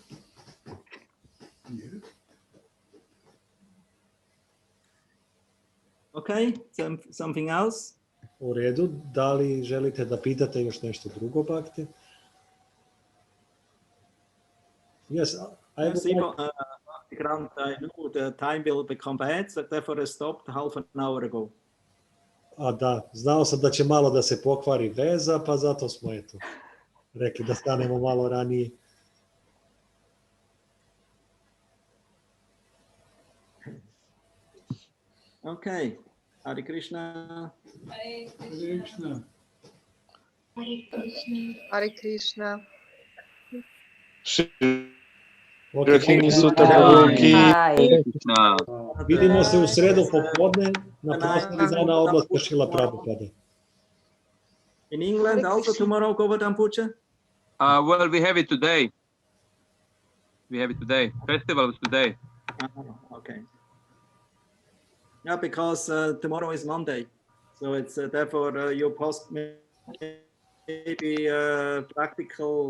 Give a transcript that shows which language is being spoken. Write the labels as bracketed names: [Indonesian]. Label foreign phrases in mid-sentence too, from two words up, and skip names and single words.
[English] Okay, something else? [Serbian] U redu, da li želite da pitate još nešto drugo, Bhakti? [English] Yes, I know the time will become bad, so therefore I stopped half an hour ago. [Serbian] A da, znao sam da će malo da se pokvari veza, pa zato smo rekli da stanemo malo ranije. [English] Okay, Hare Krishna. Hare Krishna. Hare Krishna. Rohinisuta Prabhu ki. [Serbian] Vidimo se u sredu popodne na proslavi dana odlaska Šrila Prabhupada. [English] In England also tomorrow, Govardhan Puja? Well, we have it today. Festival is today. Okay. Yeah, because tomorrow is Monday, so it's therefore your post maybe practical.